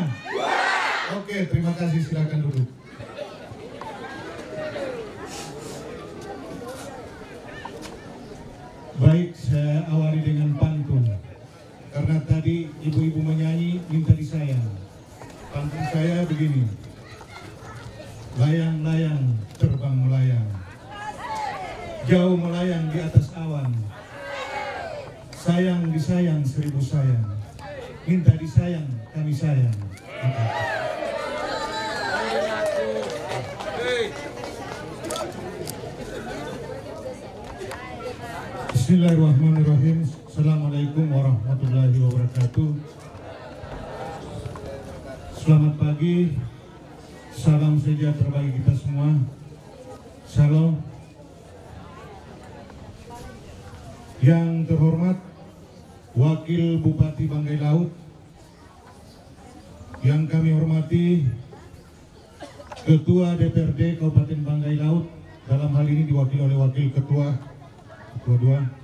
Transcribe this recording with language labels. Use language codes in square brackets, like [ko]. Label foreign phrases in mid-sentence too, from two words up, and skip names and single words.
[id] Oke, terima kasih, silakan duduk. Baik, saya awali dengan pantun. Karena tadi ibu-ibu menyanyi minta disayang. Pantun saya begini. Layang-layang terbang melayang, jauh melayang di atas awan. Sayang disayang 1000 sayang, minta disayang kami sayang. [ar] Bismillahirrahmanirrahim. السلام عليكم ورحمة الله وبركاته. [id] Selamat pagi. Salam sejahtera bagi kita semua. Salam. Yang terhormat Wakil Bupati Banggai Laut, yang kami hormati Ketua DPRD Kabupaten Banggai Laut, dalam hal ini diwakili oleh Wakil Ketua 2.